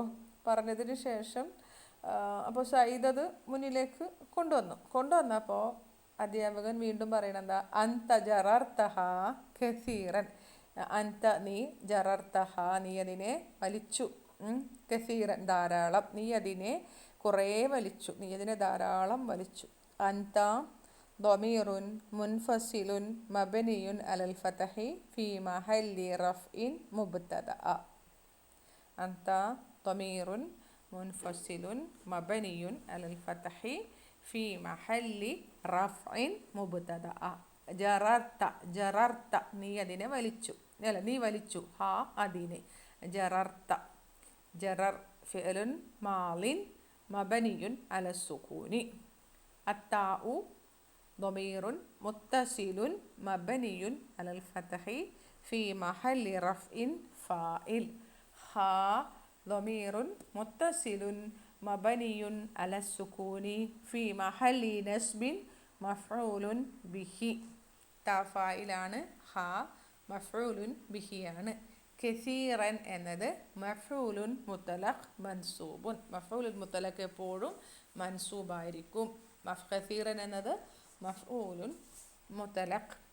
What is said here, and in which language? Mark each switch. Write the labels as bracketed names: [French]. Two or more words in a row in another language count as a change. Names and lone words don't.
[Malayalam] പറഞ്ഞതിന് ശേഷം അപ്പോൾ സയ്യിദ് അത് മുന്നിലേക്ക് കൊണ്ടുവന്നപ്പോൾ അധ്യാപകൻ വീണ്ടും പറയണെന്താ, [Arabic] أنت جررته كثيرا, [Malayalam] അൻത നീ ജറർതഹ നീ അതിനെ വലിച്ചു, കസീറൻ ധാരാളം, നീ അതിനെ കുറേ വലിച്ചു, നീ അതിനെ ധാരാളം വലിച്ചു. [Arabic] അൻത ضمير منفصل مبني على الفتح في محل رفع مبتدأ. أنت ضمير منفصل مبني على الفتح في محل رفع مبتدأ. [Malayalam] ജറർത്ത നീ അതിനെ വലിച്ചു, അല്ല നീ വലിച്ചു, ഹാ അതിനെ. [Arabic] جررت جرر فعل ماض مبني على السكون. അത്താഉ ضمير متصل مبني على الفتح في محل رفع فاعل. ها ضمير متصل مبني على السكون في محل نصب مفعول به. [Malayalam] ഫായിലാണ്, ഹാ മഫ്ഊലുൻ ബിഹിയാണ്. കസീറൻ എന്നത് [Arabic] مفعول مطلق منصوب, مفعول مطلق [Malayalam] എപ്പോഴും മൻസൂബായിരിക്കും. കസീറൻ എന്നത് [Arabic] مفعول مطلق.